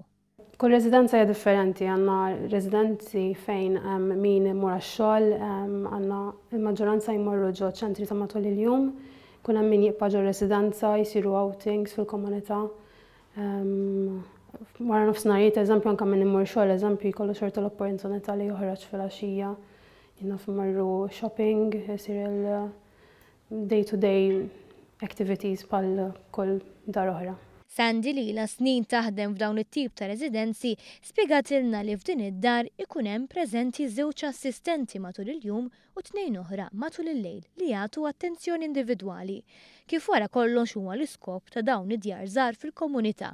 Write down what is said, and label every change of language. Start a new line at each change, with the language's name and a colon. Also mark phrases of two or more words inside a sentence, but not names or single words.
Maltese: Kull residenza hija differenti, għandna residenzi fejn min imur għax-xogħol, għandna il-maġġoranza jmorru ġo ċentri ta' matul il-jum, kun hemm min jibqa' ġo residenza jsiru outings fil-komunità. Wara nofsinhar eżempju anke min imur xogħol, eżempju jkollu xorta l-opportunità li joħroġ filgħaxija. Jinnaf marru shopping, jisir il-
English: day-to-day activities
Maltese: pal kull dar oħra. Sandi li la snin taħdem f'dawn it-tip ta' residenzi spjegatilna li f'din id-dar ikun hemm preżenti żewġ assistenti matul il-jum u 2 oħra matul il-lejl li jagħtu attenzjoni individwali. Kif wara kollox huwa l-iskop ta' dawn id-djar żgħar fil-komunità.